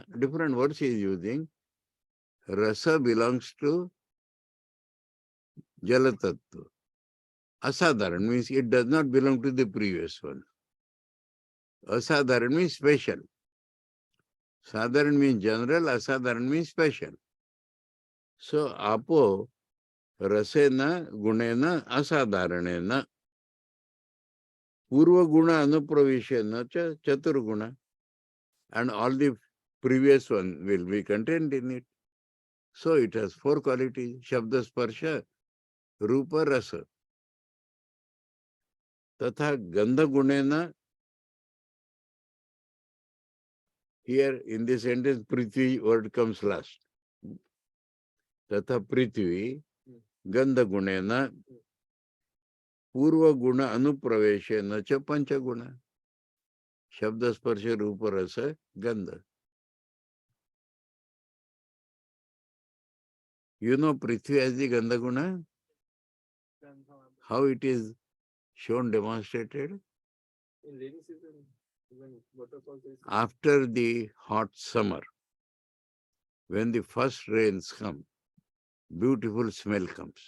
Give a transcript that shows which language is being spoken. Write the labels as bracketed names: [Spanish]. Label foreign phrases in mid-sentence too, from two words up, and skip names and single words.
[English] Different words he is using. Rasa belongs to Jalatattva. Asadharan means it does not belong to the previous one. Asadharan means special. Sadharan means general, asadharan means special. So, [Sanskrit] आपो रसेन गुणेन असाधारणेन पूर्व गुण अनुप्रवेशेन च चतुर्गुण. [English] And all the previous one will be contained in it. So it has four qualities: [Sanskrit] शब्द स्पर्श, रूप, रस. तथा गन्ध गुणेन, [English] here in this sentence, Prithvi word comes last. [Sanskrit] तथा पृथ्वी, गन्ध गुणेन, पूर्व गुण अनुप्रवेशेन च पञ्च गुण. शब्द स्पर्श, रूप, रस, गन्ध. [English] You know Prithvi as the [Sanskrit] गन्ध गुण? [English] How it is shown, demonstrated? In rainy season, when waterfalls is After the hot summer, when the first rains come, beautiful smell comes.